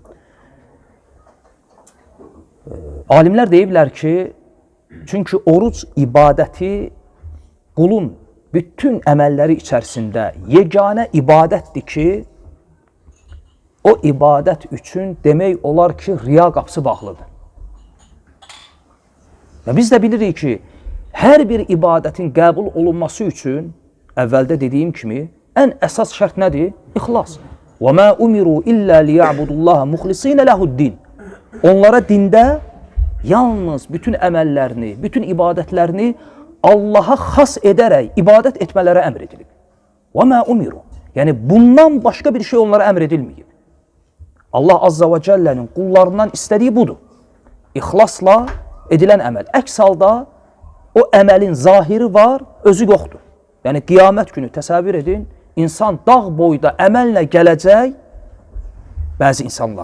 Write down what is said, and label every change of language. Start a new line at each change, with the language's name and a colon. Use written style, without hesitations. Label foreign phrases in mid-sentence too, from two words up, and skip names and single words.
Azerbaijani: Alimlər deyiblər ki, çünki oruc ibadəti qulun bütün əməlləri içərisində yeganə ibadətdir ki, o ibadət üçün demək olar ki, riya qapısı bağlıdır. Və biz də bilirik ki, hər bir ibadətin qəbul olunması üçün, əvvəldə dediyim kimi, ən əsas şərt nədir? İxlas.
Arabic: وَمَا أُمِرُوا إِلَّا لِيَعْبُدُ اللّٰهَ مُخْلِصِينَ لَهُ الدِّينَ.
Azerbaijani: Onlara dində yalnız bütün əməllərini, bütün ibadətlərini Allaha xas edərək ibadət etmələrə əmr edilib.
Arabic: وَمَا أُمِرُوا.
Azerbaijani: Yəni bundan başqa bir şey onlara əmr edilməyib. Allah Azza və Cəllənin qullarından istədiyi budur. İxlasla edilən əməl. Əks halda o əməlin zahiri var, özü yoxdur. Yəni qiyamət günü təsəvvür edin, insan dağ boyda əməllə gələcək, bəzi insanlar.